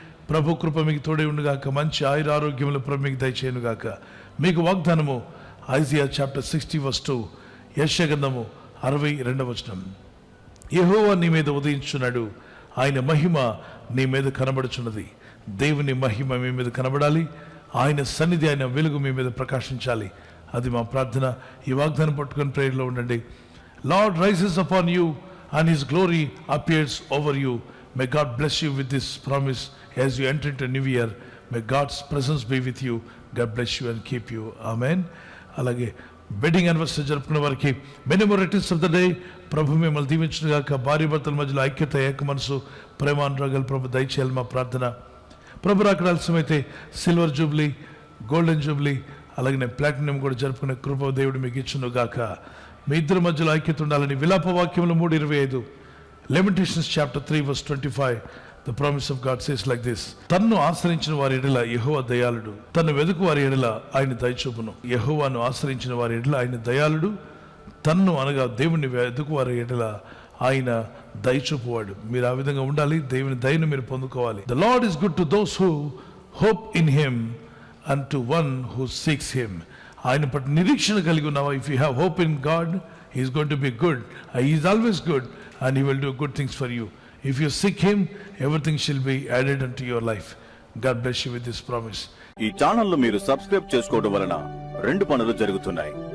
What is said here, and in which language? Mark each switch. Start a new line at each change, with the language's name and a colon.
Telugu: ప్రభు కృప మీకు తోడే ఉండుగాక, మంచి ఆయుర ఆరోగ్యములు ప్రభు మీకు దయచేయనుగాక. మీకు వాగ్దానము ఐజియా చాప్టర్ 60 verse 2, యెషయా గ్రంథము 62వ వచనం. యెహోవా నీ మీద ఉదయించున్నాడు, ఆయన మహిమ నీ మీద కనబడుచున్నది. దేవుని మహిమ మీ మీద కనబడాలి, ఆయన సన్నిధి, ఆయన వెలుగు మీ మీద ప్రకాశించాలి. అది మా ప్రార్థన. ఈ వాగ్దానం పట్టుకొని ప్రేయర్లో ఉండండి.
English: Lord rises upon you and his glory appears over you. May God bless you with this promise as you enter into a new year. May God's presence be with you. God bless you and keep you. Amen.
Telugu: అలాగే wedding anniversary జరుపుకున్న వారికి
English: Many more returns of the day.
Telugu: ప్రభు మిమ్మల్ని దీవించును గాక. భార్య భర్తల మధ్యలో ఐక్యత, ఏక మనసు, ప్రేమానురాగాలు ప్రభు దయచేయాలి మా ప్రార్థన. ప్రభు రాకడ ఆలస్యమైతే సిల్వర్ జూబ్లీ, గోల్డెన్ జూబ్లీ, అలాగే ప్లాటినం కూడా జరుపుకునే కృప దేవుడు మీకు ఇచ్చును గాక. మీ ఇద్దరి మధ్యలో ఐక్యత ఉండాలని విలాప వాక్యములు 3:25,
English: Lamentations chapter 3 verse 25, the promise of God says like this:
Telugu: తన్ను ఆశ్రయించిన వారి ఎడల యెహోవా దయాళుడు, తన్ను వెదుకు వారి ఎడల ఆయన దయచూపును. యెహోవాను ఆశ్రయించిన వారి ఎడల ఆయన దయాళుడు, తన్ను అనగా దేవుని వెదుకు వారి ఎడల ఆయన దయచూపువాడు. మీరు ఆ విధంగా ఉండాలి. దేవుని దయను మీరు పొందుకోవాలి.
English: The Lord is good to those who hope in him and to one who seeks him.
Telugu: ఆయన పట్ల నిరీక్షణ కలిగి ఉన్నావా?
English: If you have hope in God, he is going to be good. He is always good and he will do good things for you. If you seek him, everything shall be added unto your life. God bless you with this promise.
Telugu: ఈ channel మీరు subscribe చేసుకోవడం వలన 2 పనులు జరుగుతున్నాయి.